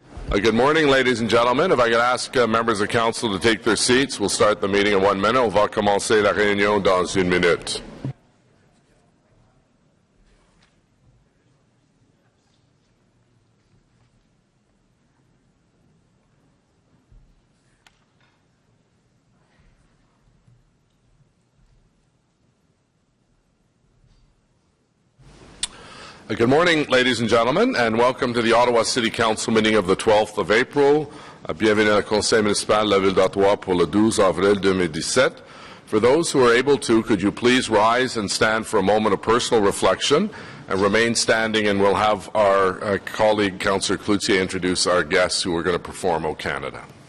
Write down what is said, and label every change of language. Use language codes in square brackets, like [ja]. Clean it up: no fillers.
[en] Good morning, ladies and gentlemen. If I could ask members of council to take their seats, we'll start the meeting in 1 minute. [fr] On va commencer la réunion dans 1 minute. [en] Good morning, ladies and gentlemen, and welcome to the Ottawa City Council meeting of the 12th of April. [fr] Bienvenue au Conseil municipal de la Ville d'Ottawa pour le 12 avril 2017. [en] For those who are able to, could you please rise and stand for a moment of personal reflection and remain standing, and we'll have our colleague, Councillor Cloutier, introduce our guests who are going to perform O Canada.